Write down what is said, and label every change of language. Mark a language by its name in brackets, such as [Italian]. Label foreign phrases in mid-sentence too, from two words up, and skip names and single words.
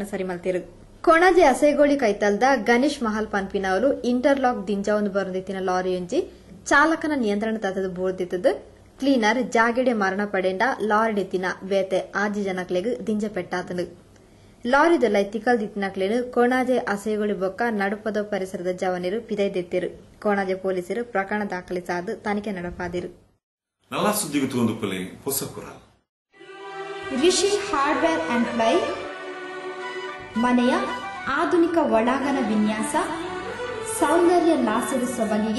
[Tulu] ಸರಿಮಲ್ತಿರು ಕೊಣಾಜೆ ಅಸೇಗೋಳಿ ಕೈತಲ್ದ ಗಣೇಶ್ ಮಹಲ್ ಪನ್ಪಿನವರು ಇಂಟರ್ಲಾಕ್ ದಿಂಜಾವೊಂದು ಬರುದಿತ್ತಿನ ಲಾರಿಯೊಂಜಿ ಚಾಲಕನ ನಿಯಂತ್ರಣ ತತ್ತದು ಬೋರ್ದಿತ್ತದು ಕ್ಲೀನರ್ ಜಾಗೆಡೆ ಮರಣ ಪಡೆಂಡ ಲಾರಿಡೆತ್ತಿನ ಬೇತೆ ಆಜಿ ಜನಕ್ಲೆಗ್ ದಿಂಜ ಪೆಟ್ಟಾತನು ಲಾರಿದೊಲ್ಲ ತಿಕಲ್ ದಿತ್ತಿನಕ್ಲೇನು ಕೊಣಾಜೆ ಅಸೇಗೋಳಿ ಬೊಕ್ಕ ನಡುಪದ ಪರಿಸರದ ಜವನರು ಪಿದೈದೆತ್ತಿರು ಕೊಣಾಜೆ ಪೊಲೀಸರು ಪ್ರಕರಣ ದಾಖಲಿಸಾದು ತನಿಖೆ ನಡೆಪಾದಿರು ನಲ್ಲ ಸುದ್ದಿಗೆ ತೂಂದುಪಲೆ ಹೊಸಪುರ [Kannada] ರಿಷಿ ಹಾರ್ಡ್ವೇರ್ ಅಂಡ್ ಪ್ಲೈ ಮನೆಯ ಆಧುನಿಕ ಒಳಾಂಗಣ ವಿನ್ಯಾಸ ಸೌಂದರ್ಯ ಲಾಸದ ಸೊಬಗಿಗೆ